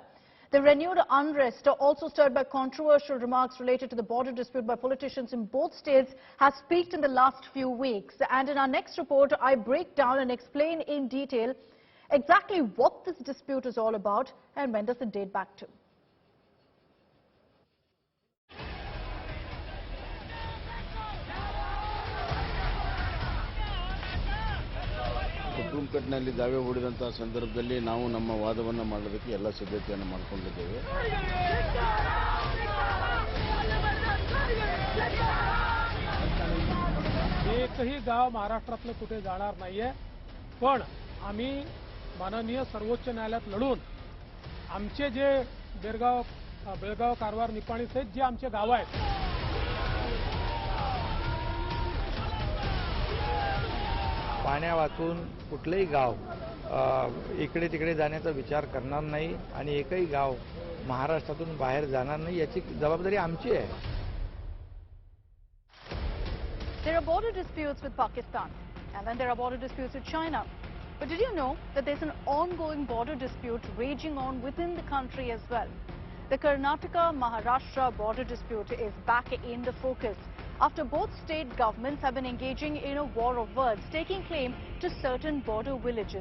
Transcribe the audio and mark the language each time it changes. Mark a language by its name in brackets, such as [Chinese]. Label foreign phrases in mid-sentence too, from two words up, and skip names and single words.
[English] The renewed unrest, also stirred by controversial remarks related to the border dispute by politicians in both states, has peaked in the last few weeks. And in our next report, I break down and explain in detail exactly what this dispute is all about and when does it date back to. [Kannada] ಸುಪ್ರೀಂ ಕೋರ್ಟ್ನಲ್ಲಿ ದಾವೆ ಹೂಡಿದಂತಹ ಸಂದರ್ಭದಲ್ಲಿ ನಾವು ನಮ್ಮ ವಾದವನ್ನು ಮಾಡೋದಕ್ಕೆ ಎಲ್ಲ ಸಿದ್ಧತೆಯನ್ನು ಮಾಡಿಕೊಂಡಿದ್ದೇವೆ. [Marathi] एकही गाव महाराष्ट्रातलं कुठे जाणार नाहीये, पण आम्ही माननीय सर्वोच्च न्यायालयात लढून आमचे जे बेळगाव, कारवार, निपाणी सहित जे आमचे गाव आहेत, पाण्या वाचून कुठलेही गाव इकडे तिकडे जाण्याचा विचार करणार नाही आणि एकही गाव महाराष्ट्रातून बाहेर जाणार नाही, याची जबाबदारी आमची आहे. [English] There are border disputes with Pakistan, and then there are border disputes with China. But did you know that there's an ongoing border dispute raging on within the country as well? The Karnataka-Maharashtra border dispute is back in the focus after both state governments have been engaging in a war of words, taking claim to certain border villages.